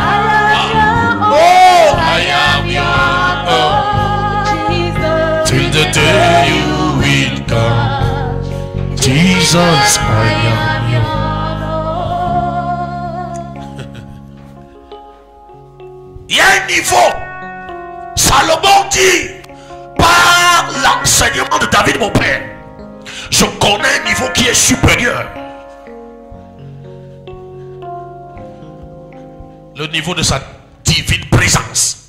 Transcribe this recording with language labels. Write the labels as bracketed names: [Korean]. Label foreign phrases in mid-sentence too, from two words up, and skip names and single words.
[English] Oh, I am your own. Till the day you will come. Jesus, I am your own. [French] Il y a un niveau. Salomon dit, par l'enseignement de David mon père, je connais un niveau qui est supérieur. Le niveau de sa divine présence.